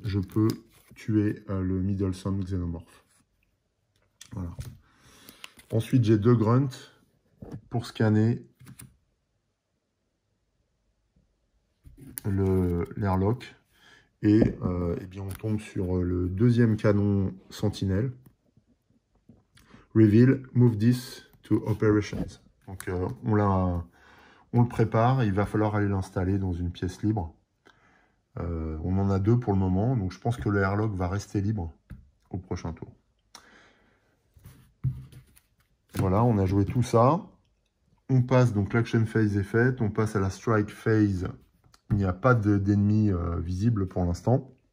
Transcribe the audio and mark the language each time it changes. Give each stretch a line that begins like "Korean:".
French: Je peux tuer le Middle Sum Xénomorphe. Voilà. Ensuite, j'ai 2 grunts pour scanner l'airlock. Et eh bien on tombe sur le 2e canon Sentinelle.
English: Reveal, move this to operations.
French: Donc on le prépare, il va falloir aller l'installer dans une pièce libre. On en a 2 pour le moment, donc je pense que le airlock va rester libre au prochain tour. Voilà, on a joué tout ça. On passe, donc l'action phase est faite, on passe à la strike phase. Il n'y a pas d'ennemis visibles pour l'instant.